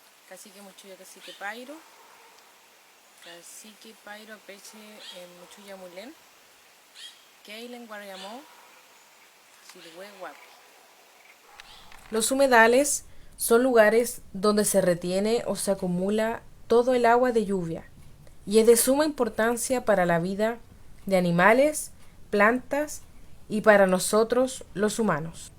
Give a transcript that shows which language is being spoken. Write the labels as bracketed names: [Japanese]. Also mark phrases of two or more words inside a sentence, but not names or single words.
[Spanish] Cacique Muchuya, Cacique Pairo, Cacique Pairo, Peche, Muchuya Mulén, Keilen, Guarayamó, Chilhue, Huapi. Los humedales son lugares donde se retiene o se acumula todo el agua de lluvia y es de suma importancia para la vida de animales, plantas y para nosotros los humanos.